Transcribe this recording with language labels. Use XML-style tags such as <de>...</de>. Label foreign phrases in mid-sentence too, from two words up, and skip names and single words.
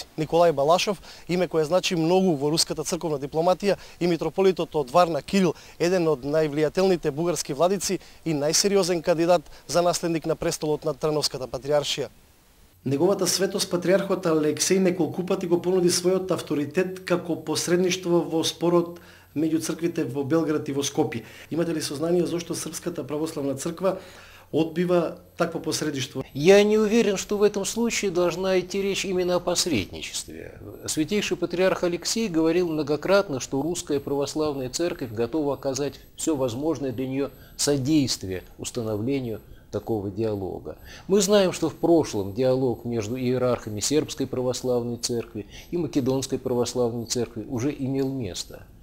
<mk>Николај Балашов, име кое значи многу во руската црковна дипломатија, и митрополитот од Варна Кирил, еден од највлијателните бугарски владици и најсериозен кандидат за наследник на престолот на Трановската патриаршија. Неговата светост патриархот Алексеј неколку пати го понуди својот авторитет како посредништво во спорот меѓу црквите во Белград и во Скопје. Имате ли сознание зошто Српската православна црква одбива такво посредништво?</mk> <ru>Я не уверен, что в этом случае должна идти речь именно о посредничестве. Святейший патриарх Алексей говорил многократно, что Русская православная церковь готова оказать все возможное для нее содействие установлению такого диалога. Мы знаем, что в прошлом диалог между иерархами Сербской православной церкви и Македонской православной церкви уже имел место.</ru>